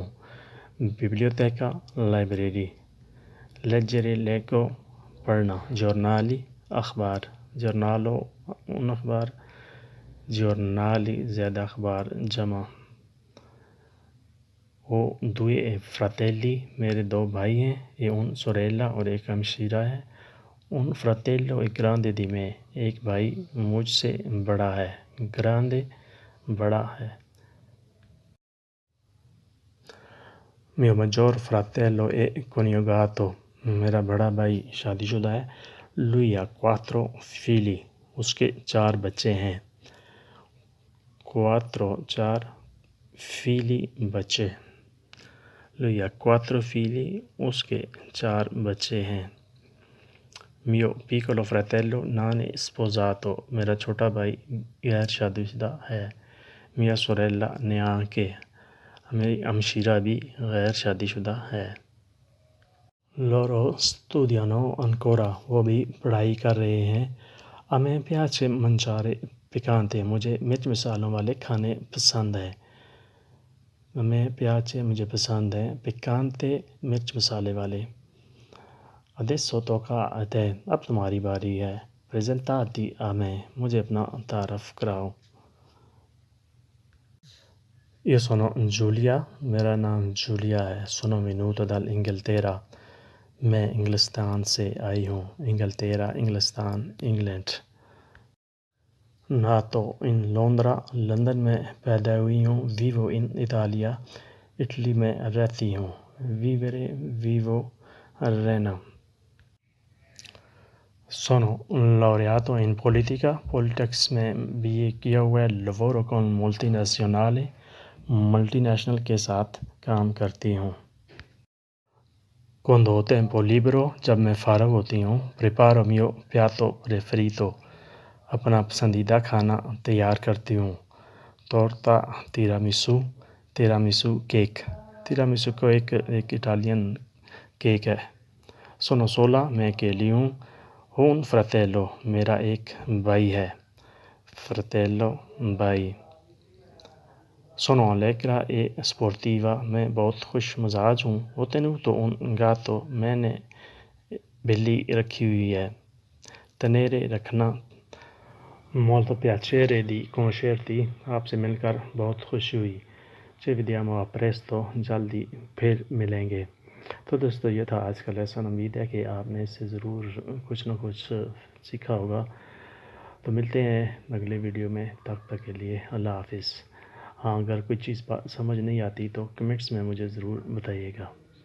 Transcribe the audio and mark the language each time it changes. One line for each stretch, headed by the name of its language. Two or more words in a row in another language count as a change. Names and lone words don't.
Italian: biblioteca، لائبریری۔ leggere، leggo،
Urdu: پڑھنا۔ giornali، اخبار۔ giornalo، ان اخبار۔ giornali، زیادہ اخبار، جمع۔
Italian: ho 2 fratelli،
Urdu: میرے 2 بھائی ہیں۔
Italian: e un sorella،
Urdu: اور ایک ہمشیرہ ہے۔
Italian: un fratello è grande di me،
Urdu: ایک بھائی مجھ سے بڑا ہے۔
Italian: grande،
Urdu: بڑا ہے۔
Italian: mio maggior fratello è coniugato،
Urdu: میرا بڑا بھائی شادی شدہ ہے۔
Italian: lui ha 4 figli،
Urdu: اس کے 4 بچے ہیں۔
Italian: 4 figli، بچے۔ lui ha 4 figli،
Urdu: اس کے 4 بچے ہیں۔
Italian: mio piccolo fratello non è sposato،
Urdu: میرا چھوٹا بھائی غیر شادی شدہ ہے۔
Italian: mia sorella neanche،
Urdu: میری ہمشیرہ بھی غیر شادی شدہ ہے۔
Italian: loro studiano ancora،
Urdu: وہ بھی پڑھائی کر رہے ہیں۔
Italian: a me piace mangiare piccante،
Urdu: مجھے مرچ مسالوں والے کھانے پسند ہیں۔
Italian: a me piace،
Urdu: مجھے پسند ہے۔
Italian: piccante،
Urdu: مرچ مسالے والے۔
Italian: adesso tocca a te،
Urdu: اب تمہاری باری ہے۔
Italian: presentati a me،
Urdu: مجھے اپنا تعارف کراؤ۔
Italian: io sono Giulia،
Urdu: میرا نام جولیا ہے۔
Italian: sono venuta dall'Inghilterra،
Urdu: میں انگلستان سے آئی ہوں۔ انگلتیرا، انگلستان، انگلینڈ۔
Italian: nato in Londra،
Urdu: لندن میں پیدا ہوئی ہوں۔
Italian: vivo in Italia،
Urdu: اٹلی میں رہتی ہوں۔
Italian: vivere، vivo، رہنا۔ Sono laureato in politica,
Urdu: politics میں BA کیا ہوا ہے.
Italian: lavoro con multinazionali,
Urdu: multinazional کے ساتھ کام کرتی ہوں.
Italian: Quando ho tempo libero,
Urdu: جب میں فارغ ہوتی ہوں,
Italian: preparo mio piatto preferito,
Urdu: اپنا پسندیدہ کھانا تیار کرتی ہوں. Torta tiramisù, tiramisù cake, tiramisù کو ایک اٹالین کیک ہے.
Italian: Sono sola,
Urdu: میں اکیلی ہوں.
Italian: Un fratello,
Urdu: میرا ایک بھائی ہے.
Italian: Fratello, بھائی. Sono allegra e sportiva,
Urdu: میں بہت خوش مزاج ہوں.
Italian: Ho tenuto un gatto,
Urdu: میں نے بلی رکھی ہوئی ہے.
Italian: Tenere, رکھنا. Molto piacere di conoscerti,
Urdu: آپ سے مل کر بہت خوشی ہوئی.
Italian: Ci vediamo a presto,
Urdu: جلدی پھر ملیں گے. تو دوستو یہ تھا آج کا لیسن. امید ہے کہ آپ نے اس سے ضرور کچھ نہ کچھ سیکھا ہوگا. تو ملتے ہیں اگلے ویڈیو میں. تب تک کے لیے اللہ حافظ. ہاں اگر کوئی چیز سمجھ نہیں آتی تو کمنٹس میں مجھے ضرور بتائیے گا.